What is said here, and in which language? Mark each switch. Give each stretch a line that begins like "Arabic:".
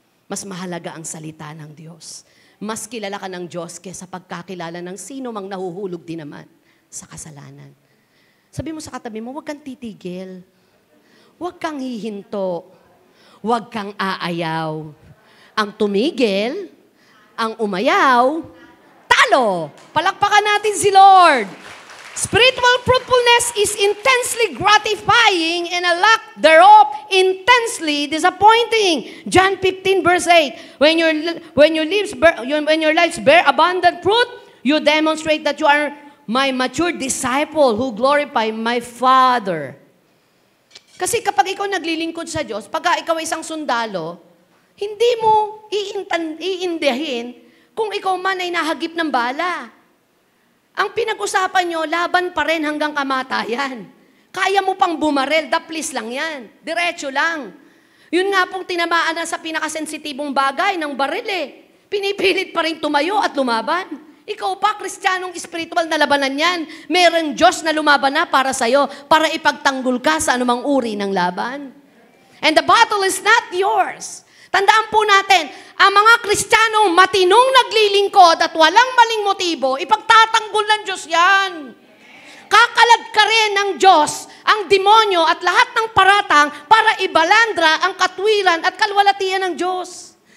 Filipino: Mas mahalaga ang salita ng Diyos. Mas kilala ka ng Diyos kaysa pagkakilala ng sino mang nahuhulog din naman sa kasalanan. Sabi mo sa katabi mo, huwag kang titigil. Huwag kang hihinto. Huwag kang aayaw. Ang tumigil, ang umayaw, talo. Palakpakan natin si Lord.
English: Spiritual fruitfulness is intensely gratifying and a lack thereof intensely disappointing. John 15 verse 8. When your lives bear abundant fruit, you demonstrate that you are my mature disciple who glorify my Father.
Filipino: Kasi kapag ikaw naglilingkod sa Diyos, pag ikaw ay isang sundalo, hindi mo iindahin kung ikaw man ay nahagip ng bala. Ang pinag-usapan nyo, laban pa rin hanggang kamatayan. Kaya mo pang bumarel, daplis lang yan. Diretso lang. Yun nga pong tinamaan na sa pinakasensitibong bagay ng baril eh. Pinipilit pa rin tumayo at lumaban. Ikaw pa, Kristiyanong spiritual na labanan yan. Merong Diyos na lumaban na para sa'yo, para ipagtanggol ka sa anumang uri ng laban.
English: And the battle is not yours.
Filipino: Tandaan po natin, ang mga Kristiyanong matinong naglilingkod at walang maling motibo, ipagtatanggol ng Diyos yan. Kakalad ka rin ng Diyos ang demonyo at lahat ng paratang para ibalandra ang katwiran at kalwalatian ng Diyos.